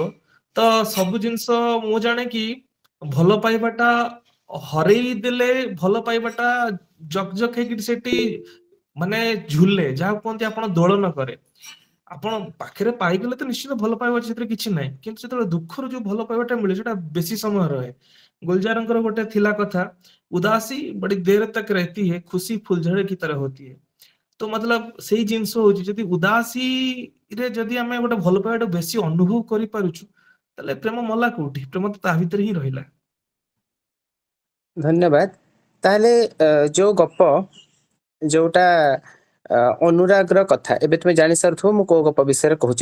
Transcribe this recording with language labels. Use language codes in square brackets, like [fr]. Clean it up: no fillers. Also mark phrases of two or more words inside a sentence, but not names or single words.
[or] ତ ସବୁ ଜିନିଷ ମୁଁ ଜାଣେ କି ଭଲ ପାଇବାଟା ହରେଇ ଦେଲେ ଭଲ ପାଇବାଟା ଜକ ଜକ ହେଇକି ସେଠି ମାନେ ଝୁଲେ, ଯାହା କୁହନ୍ତି ଆପଣ ଦୋଳନ କରେ। ଆପଣ ପାଖରେ ପାଇଗଲେ ତ ନିଶ୍ଚିତ ଭଲ ପାଇବା ଅଛି, ସେଥିରେ କିଛି ନାହିଁ, କିନ୍ତୁ ଯେତେବେଳେ ଦୁଃଖରୁ ଯୋଉ ଭଲ ପାଇବାଟା ମିଳେ ସେଟା ବେଶୀ ସମୟ ରହେ। ଗୁଲଜାରଙ୍କର ଗୋଟେ ଥିଲା କଥା, [hi] उदासी बड़ी देर तक रहती है, खुशी फुलझड़ी की तरह होती है। [or] ତ ମତଲବ ସେଇ ଜିନିଷ ହଉଛି, ଯଦି ଉଦାସୀରେ ଯଦି ଆମେ ଗୋଟେ ଭଲ ପାଇବାଟା ବେଶୀ ଅନୁଭବ କରିପାରୁଛୁ, ତାହେଲେ ପ୍ରେମ ମଲା କୋଉଠି? ପ୍ରେମ ତ ତା ଭିତରେ ହିଁ ରହିଲା। ଧନ୍ୟବାଦ। ତାହେଲେ ଯୋଉ ଗପ ଯୋଉଟା ଅନୁରାଗର କଥା, ଏବେ ତୁମେ ଜାଣି ସାରୁଥିବ ମୁଁ କୋଉ ଗପ ବିଷୟରେ କହୁଛି।